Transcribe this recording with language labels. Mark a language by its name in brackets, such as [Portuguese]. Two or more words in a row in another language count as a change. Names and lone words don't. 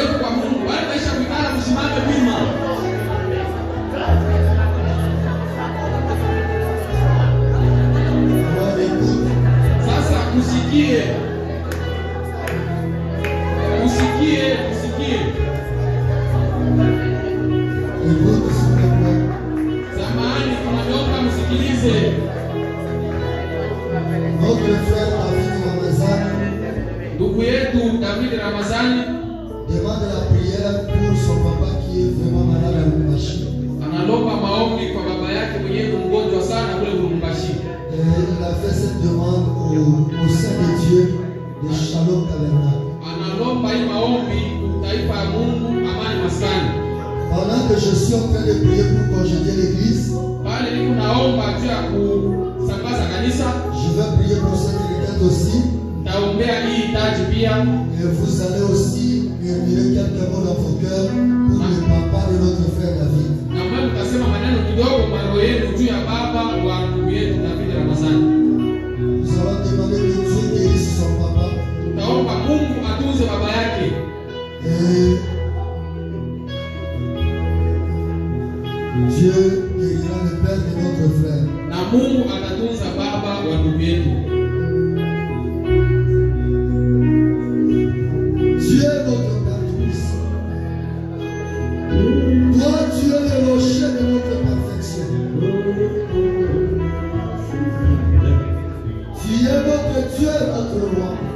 [French] Alors écoute, écoute s'il te plaît. Notre frère David Ramazani [Swahili] Ndugu yetu David Ramazani [French] demande la prière pour son papa qui est vraiment malade à Lubumbashi. [Swahili] analomba maombi kwa baba yake mwenyewe ni mgonjwa sana kule Lubumbashi. [French] Il a fait cette demande au sein de Dieu de Shalom Tabernacle. [Swahili] Analomba hii maombi taifa ya Mungu amani maskani. [French] Pendant que je suis en train de prier pour congédier l'église, [Swahili] Pale niko naomba juu ya kusambaza kanisa, [French] je vais prier pour cette requête aussi. [Swahili] taombea hii hitaji pia. [French] Et vous allez aussi murmurer quelques mots dans vos cœurs pour le papa de notre frère David. [Swahili] Na mwe mtasema maneno kidogo maro yenu juu ya baba wa ndugu yetu David Ramazani. [French] Nous allons demander que Dieu guérisse son papa. [Swahili] Taomba Mungu atunze baba yake. [French] Et Dieu guérira le père de notre frère. [Swahili] Na Mungu atatunza baba wa ndugu yetu. [French] Dieu est notre Père puissant. Toi, tu es le rocher de notre perfection. Tu es notre Dieu, notre roi.